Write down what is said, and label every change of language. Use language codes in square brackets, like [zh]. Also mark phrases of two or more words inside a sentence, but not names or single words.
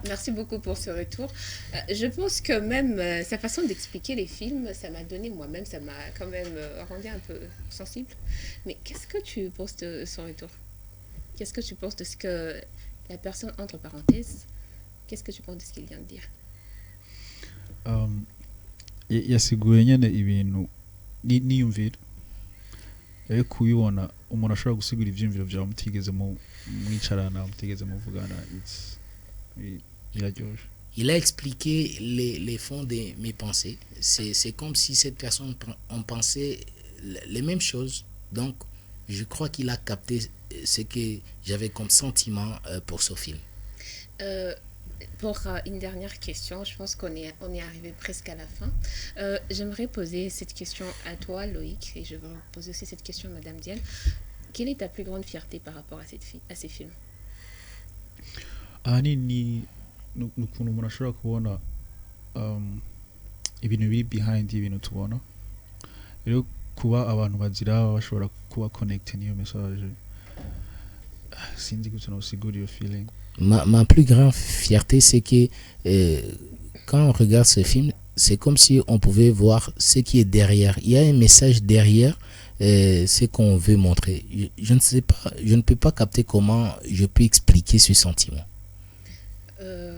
[fr] Merci beaucoup pour ce retour. Je pense que même sa façon d'expliquer les films, ça m'a donné moi-même, ça m'a quand même rendu un peu sensible. Mais qu'est-ce que tu penses de son retour? Qu'est-ce que tu penses de ce que la personne, entre parenthèses, qu'est-ce que tu penses de ce qu'il vient de dire? [rn] yasiguye nyene ibintu niyumvira ariko kubibona umuntu ashobora gusigura ivyumviro vyawe mutigeze mwicarana mutigeze muvugana biraryoshe. [fr] Il a expliqué les fonds de mes pensées. C'est comme si cette personne on pensait les mêmes choses. Donc je crois qu'il a capté ce que j'avais comme sentiment pour ce film. Pour une dernière question, je pense qu'on est arrivé presque à la fin. J'aimerais poser cette question à toi, Loïc, et je vais poser aussi cette question à Madame Diane. Quelle est ta plus grande fierté par rapport à ces films? [rn] Ahanini ni ukuntu umuntu ashobora kubona ibintu biri behind ibintu tubona. Rero kuba abantu bazira bashobora kuba connect n'iyo message. Sinzi gutyo no sigura iyo feeling. [fr] Ma plus grande fierté, c'est que quand on regarde ce film, c'est comme si on pouvait voir ce qui est derrière. Il y a un message derrière ce qu'on veut montrer. Je ne sais pas, je ne peux pas capter comment je peux expliquer ce sentiment.